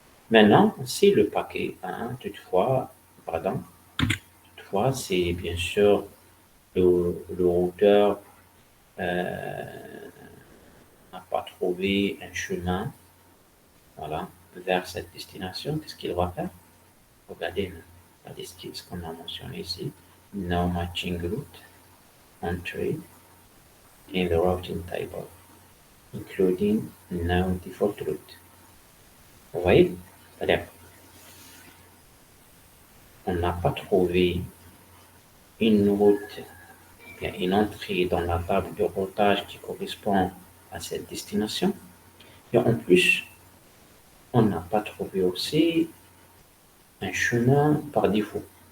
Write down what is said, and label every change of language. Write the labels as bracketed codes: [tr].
[fr] Maintenant, si le paquet, hein, pardon, toutefois, c'est bien sûr le routeur n'a pas trouvé un chemin, voilà, vers cette destination, qu'est-ce qu'il va faire? Regardez la destination, ce qu'on a mentionné ici. [en] No matching route entry in the routing table, including no default route. [fr] Vous voyez? C'est-à-dire, on n'a pas trouvé une route, bien une entrée dans la table de routage qui correspond à cette destination. Et en plus, on n'a pas trouvé aussi un chemin par défaut.